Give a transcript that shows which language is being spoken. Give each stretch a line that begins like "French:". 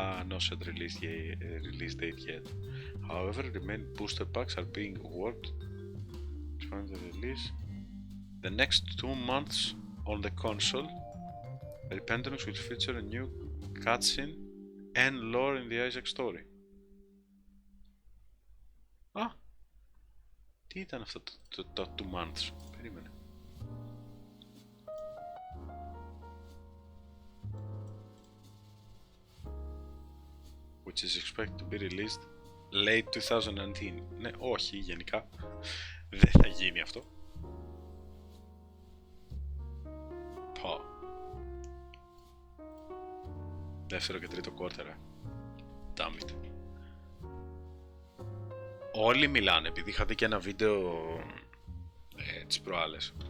English: No set release date yet. However, remaining booster packs are being worked to the release the next 2 months on the console. Repentance will feature a new cutscene and lore in the Isaac story.
Greek: Α! Τι ήταν αυτό το
English: 2 months?
Greek: Περίμενε.
English: Which is expected to be released late 2019.
Greek: Ναι, όχι, γενικά δεν θα γίνει αυτό. Πω. Δεύτερο και τρίτο
English: quarter. Damn it.
Greek: Όλοι μιλάνε, επειδή είχα δει και ένα βίντεο τις προάλλες.